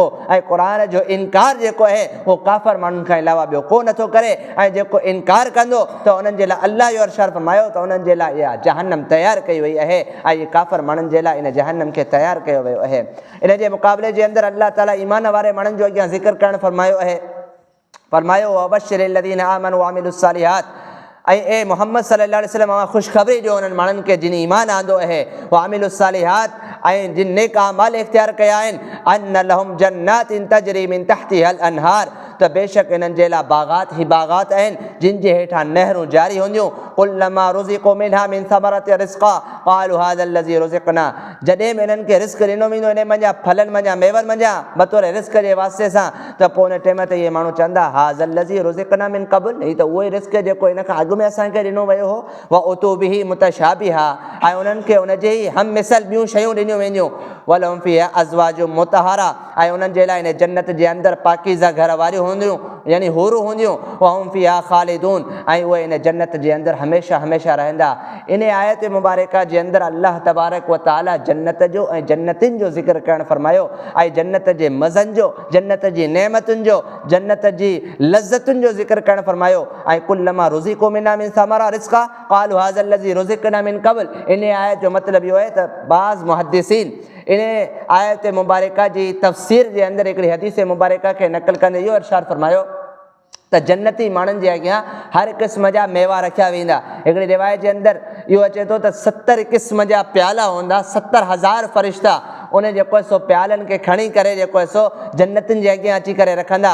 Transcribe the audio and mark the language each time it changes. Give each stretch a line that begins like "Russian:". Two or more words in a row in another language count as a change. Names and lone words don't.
Sindhi: ऐं क़ुर जो इनकार जेको आहे उहो काफ़िर माण्हुनि खां अलावा ॿियो को नथो करे। ऐं जेको इनकार कंदो त उन्हनि जे लाइ अल्लाह जो इरशाद फरमायो त उन्हनि जे लाइ इहा जहन्नम तयारु कई वई आहे ऐं इहे काफ़िर माण्हुनि जे लाइ इन जहन्नम खे तयारु कयो वियो आहे। इन जे मुक़ाबले जे अंदरि अल्लाह ताला ईमान वारे माण्हुनि जो अॻियां ज़िक्र करणु फरमायो आहे। फरमायो
Arabic: وبشر الذين آمنوا وعملوا الصالحات,
Sindhi: ऐं ए मोहम्मद
Arabic: صلى الله عليه وسلم
Sindhi: ख़ुशख़बरी ॾियो उन्हनि माण्हुनि खे जिन ईमान आंदो आहे।
Arabic: وعملوا الصالحات,
Sindhi: ऐं जिन नेक अमाल इख्तियार कया आहिनि।
Arabic: أن لهم جنات تجري من تحتها الأنهار,
Sindhi: त बेशक इन्हनि जे लाइ बाग़ात ई बाग़ात आहिनि जिन जे हेठां नहरूं जारी हूंदियूं।
Arabic: كلما رزقوا منها من ثمرة رزقا قالوا هذا الذي رزقنا,
Sindhi: जॾहिं बि इन्हनि खे रिस्क ॾिनो वेंदो इन मंझां फलनि मंझां मेवनि मंझां बतौर रिस्क जे वास्ते सां, त पोइ उन टाइम ते इहे माण्हू चवंदा
Arabic: هذا الذي رزقنا من قبل,
Sindhi: हीअ त उहो ई रिस्क जेको इन खां अॻु में असांखे ॾिनो वियो हो।
Arabic: وأتوا به متشابها,
Sindhi: ऐं उन्हनि खे उनजे ई हम मिसल ॿियूं शयूं ॾिनियूं वेंदियूं।
Arabic: ولهم فيها أزواج مطهرة,
Sindhi: ऐं उन्हनि जे लाइ इन जन्नत जे अंदरि पाकीज़ा घर वारियूं हूंदियूं यानी हुरूं हूंदियूं।
Arabic: وهم فيها خالدون,
Sindhi: ऐं उहे इन जन्नत जे अंदरि हमेशह हमेशह रहंदा। इन आयत मुबारका जे अंदरि अल्लाह तबारक व तआला जन्नत जो ऐं जन्नतिन जो ज़िक्र करणु फरमायो ऐं जन्नत जे मज़नि जो, जन्नत जी नेमतुनि जो, जन्नत जी लज़्ज़तुनि जो ज़िक्र करणु फरमायो। ऐं
Arabic: كلما رزقوا منها من ثمرة رزقا قالوا هذا الذي رزقنا من قبل,
Sindhi: इन आयत जो मतिलबु इहो आहे त बाज़ मुहद्दिसीन इन आयत मुबारका जी तफ़सीर जे अंदरि हिकिड़ी हदीस मुबारका खे नक़ल कंदे इहो इरशाद फरमायो त जन्नती माण्हुनि जे अॻियां हर क़िस्म जा मेवा रखिया वेंदा। हिकिड़ी रिवायत जे अंदरि इहो अचे थो त 70 क़िस्म जा प्याला हूंदा, 70,000 फ़रिश्ता उन जेको आहे सो प्यालनि खे खणी करे जेको आहे सो जन्नतिन जे अॻियां अची करे रखंदा।